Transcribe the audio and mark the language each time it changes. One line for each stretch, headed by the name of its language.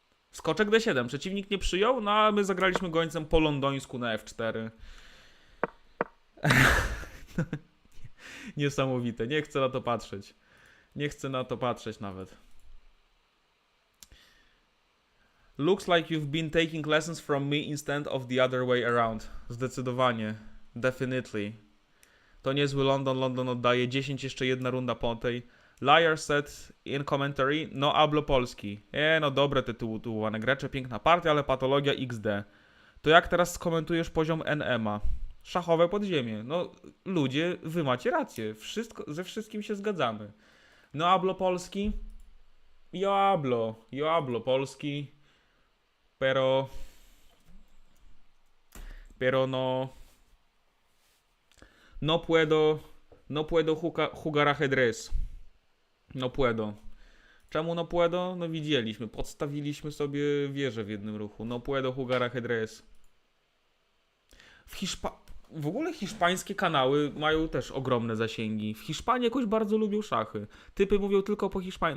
Polish: Skoczek D7. Przeciwnik nie przyjął, no a my zagraliśmy gońcem po londońsku na F4. Niesamowite. Nie chcę na to patrzeć. Nie chcę na to patrzeć nawet.
English: Looks like you've been taking lessons from me instead of the other way around.
Polish: Zdecydowanie.
English: Definitely.
Polish: To niezły London. London oddaje 10, jeszcze jedna runda po tej.
English: Liar said in commentary,
Spanish: no hablo polski.
Polish: No dobre tytułowane grecze, piękna partia, ale patologia XD. To jak teraz skomentujesz poziom NM-a? Szachowe podziemie. No ludzie, wy macie rację. Ze wszystkim się zgadzamy.
Spanish: No hablo polski? Yo hablo polski. Pero no puedo jugar ajedrez. No puedo.
Polish: Czemu
Spanish: no puedo?
Polish: No widzieliśmy, podstawiliśmy sobie wieżę w jednym ruchu.
Spanish: No puedo jugar ajedrez.
Polish: W ogóle hiszpańskie kanały mają też ogromne zasięgi. W Hiszpanii jakoś bardzo lubią szachy. Typy mówią tylko po hiszpańsku.